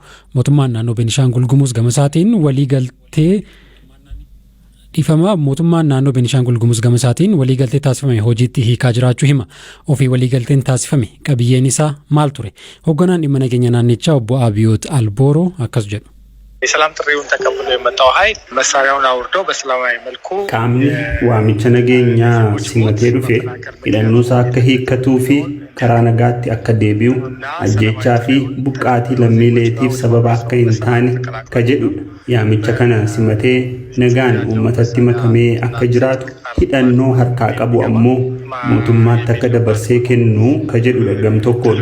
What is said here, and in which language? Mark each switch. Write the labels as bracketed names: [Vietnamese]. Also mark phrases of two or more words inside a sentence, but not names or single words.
[Oromo] Mootummaan naannoo Beenishaangul Gumuz gama isaatiin waliigaltee Ifama mootummaan naannoo Beenishaangul Gumuz gama isaatiin waliigaltee taasifame hojiitti hiikaa jiraachuu hima. Ofii waliigalteen taasifame qabiyyeen isaa maal ture? Hoogganaan dhimma nageenya naannichaa obbo Abiyoot Albooroo akkas jedhu. [Amharic] የሰላም ጥሪውን ተቀብሎ የመጣው ኃይል መሳሪያውን አውርዶ በሰላማዊ መልኩ [Oromo] qaamni waamicha nageenyaa simatee dhufe hidhannuusaa akka hiikkatuu fi karaa nagaatti akka deebi'u ajjechaa fi buqqaatii lammiileetiif sababa akka hin taane ka jedhudha. Yaamicha kana simatee nagaan uummatatti makamee akka jiraatu hidhannoo harkaa qabu ammoo mootummaatti akka dabarsee kennu ka jedhudha gam tokkoon.